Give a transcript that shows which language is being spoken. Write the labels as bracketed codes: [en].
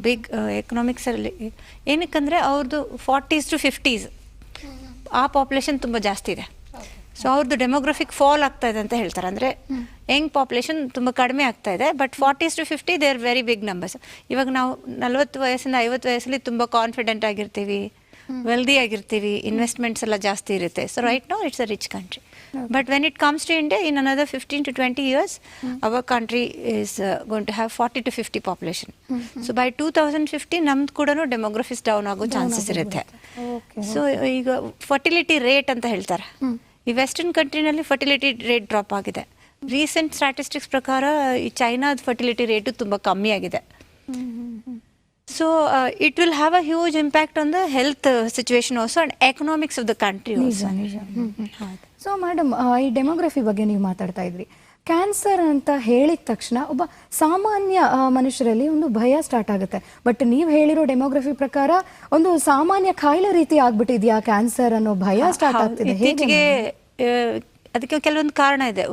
[kn] Big ಎಕನಾಮಿಕ್ಸಲ್ಲಿ ಏನಕ್ಕಂದರೆ ಅವ್ರದ್ದು 40s to 50s ಆ population ತುಂಬ ಜಾಸ್ತಿ ಇದೆ. ಸೊ ಅವ್ರದ್ದು ಡೆಮೋಗ್ರಫಿಕ್ ಫಾಲ್ ಆಗ್ತಾ ಇದೆ ಅಂತ ಹೇಳ್ತಾರೆ. ಅಂದರೆ ಯಂಗ್ ಪಾಪ್ಯುಲೇಷನ್ ತುಂಬ ಕಡಿಮೆ ಆಗ್ತಾ ಇದೆ. [en] But 40s to 50 they are very big numbers. [kn] ಇವಾಗ ನಾವು 40 ವಯಸ್ಸಿಂದ 50 ವಯಸ್ಸಲ್ಲಿ ತುಂಬ ಕಾನ್ಫಿಡೆಂಟ್ ಆಗಿರ್ತೀವಿ, ವೆಲ್ದಿ ಆಗಿರ್ತೀವಿ, ಇನ್ವೆಸ್ಟ್ಮೆಂಟ್ಸ್ ಎಲ್ಲ ಜಾಸ್ತಿ ಇರುತ್ತೆ. [en] So right now it's a rich country. But when it comes to India, in another 15 to 20 years, our country is going to have 40 to 50 population. So by 2050, [kn] ನಮ್ದು ಕೂಡ ಡೆಮೋಗ್ರಫಿಸ್ ಡೌನ್ ಆಗೋ chances ಇರುತ್ತೆ. So ಈಗ fertility rate ಅಂತ ಹೇಳ್ತಾರೆ. ಈ western ಕಂಟ್ರಿನಲ್ಲಿ fertility rate drop ಆಗಿದೆ. Recent statistics ಪ್ರಕಾರ ಈ ಚೈನಾದ ಫರ್ಟಿಲಿಟಿ ರೇಟು ತುಂಬ ಕಮ್ಮಿ ಆಗಿದೆ. [en] So it will have a huge impact on the health situation also and economics of the country also. [kn] So madam, ಈ ಡೆಮೋಗ್ರಫಿ ಬಗ್ಗೆ ನೀವು ಮಾತಾಡ್ತಾ ಇದ್ರಿ. ಕ್ಯಾನ್ಸರ್ ಅಂತ ಹೇಳಿದ ತಕ್ಷಣ ಒಬ್ಬ ಸಾಮಾನ್ಯ ಮನುಷ್ಯರಲ್ಲಿ ಒಂದು ಭಯ ಸ್ಟಾರ್ಟ್ ಆಗುತ್ತೆ. ಬಟ್ ನೀವು ಹೇಳಿರೋ ಡೆಮೋಗ್ರಫಿ ಪ್ರಕಾರ ಒಂದು ಸಾಮಾನ್ಯ ಕಾಯಿಲೆ ರೀತಿ ಆಗ್ಬಿಟ್ಟಿದ್ಯಾ ಕ್ಯಾನ್ಸರ್ ಅನ್ನೋ ಭಯ ಸ್ಟಾರ್ಟ್ ಆಗ್ತಿದೆ. ಇತ್ತೀಚೆಗೆ ಅದಕ್ಕೆ ಕೆಲವೊಂದು ಕಾರಣ ಇದೆ.